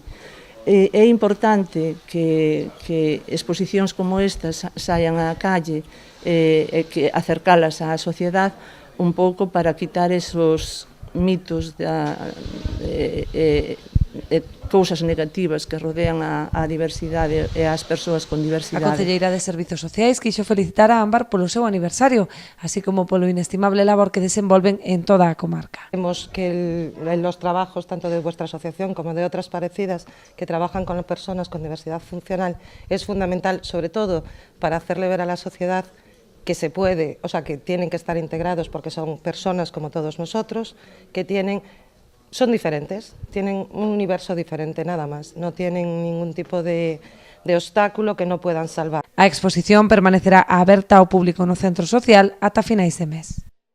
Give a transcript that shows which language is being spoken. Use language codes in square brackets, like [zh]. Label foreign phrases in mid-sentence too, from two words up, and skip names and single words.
[gl] É importante que exposicións como estas saian á calle e que acercalas á sociedade un pouco para quitar esos mitos cousas negativas que rodean a diversidade e as persoas con diversidade. A Concelleira de Servizos Sociais quixo felicitar a Ámbar polo seu aniversario, así como polo inestimable labor que desenvolven en toda a comarca. [es] Vemos que los trabajos tanto de vuestra asociación como de otras parecidas que trabajan con personas con diversidad funcional es fundamental, sobre todo para hacerle ver a la sociedad que se puede, o sea, que tienen que estar integrados porque son personas como todos nosotros, que son diferentes, tienen un universo diferente nada más, no tienen ningún tipo de obstáculo que no puedan salvar. [gl] A exposición permanecerá aberta ao público no centro social ata finais de mes.